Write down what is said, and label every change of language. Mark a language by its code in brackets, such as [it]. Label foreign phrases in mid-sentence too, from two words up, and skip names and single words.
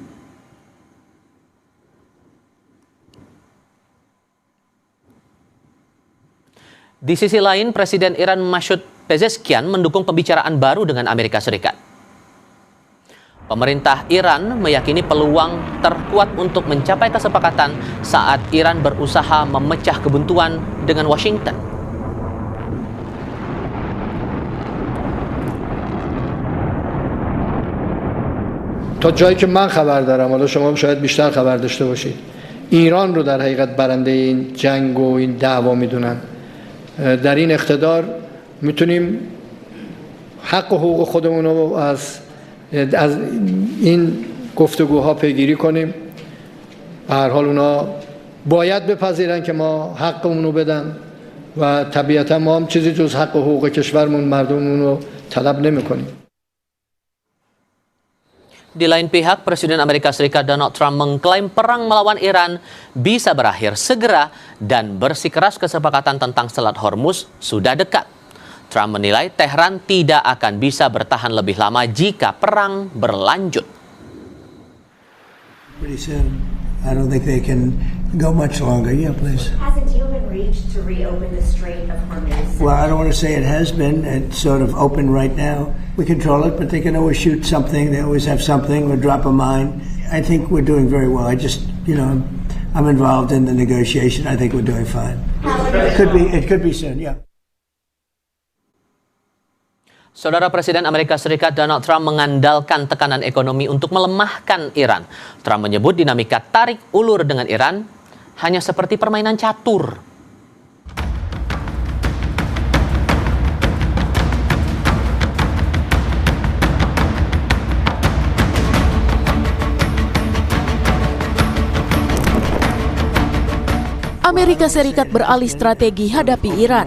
[id] Di sisi lain, Presiden Iran Masoud Pezeshkian mendukung pembicaraan baru dengan Amerika Serikat. Pemerintah Iran meyakini peluang terkuat untuk mencapai kesepakatan saat Iran berusaha memecah kebuntuan dengan Washington. [fa] تا جایی که من خبر دارم، حالا شما شاید بیشتر خبر داشته باشید، ایران رو در حقیقت برنده این جنگ و این دعوا میدونن. در این اقتدار میتونیم حق و حقوق خودمون رو از این گفتگوها پیگیری کنیم. به هر حال اونا باید بپذیرن که ما حقمون رو بدن و طبیعتا ما هم چیزی جز حق و حقوق کشورمون مردممون رو طلب نمی‌کنیم. [id] Di lain pihak, Presiden Amerika Serikat Donald Trump mengklaim perang melawan Iran bisa berakhir segera dan bersikeras kesepakatan tentang Selat Hormuz sudah dekat. Trump menilai Tehran tidak akan bisa bertahan lebih lama jika perang berlanjut. [en] Pretty soon. I don't think they can go much longer. Yeah, please. Has a deal been reached to reopen the Strait of Hormuz? Well, I don't want to say it has been. It's sort of open right now. We control it, but they can always shoot something. They always have something or drop a mine. I think we're doing very well. I just, I'm involved in the negotiation. I think we're doing fine. It could be soon, yeah. [id] Saudara, Presiden Amerika Serikat Donald Trump mengandalkan tekanan ekonomi untuk melemahkan Iran. Trump menyebut dinamika tarik ulur dengan Iran hanya seperti permainan catur. Amerika Serikat beralih strategi hadapi Iran.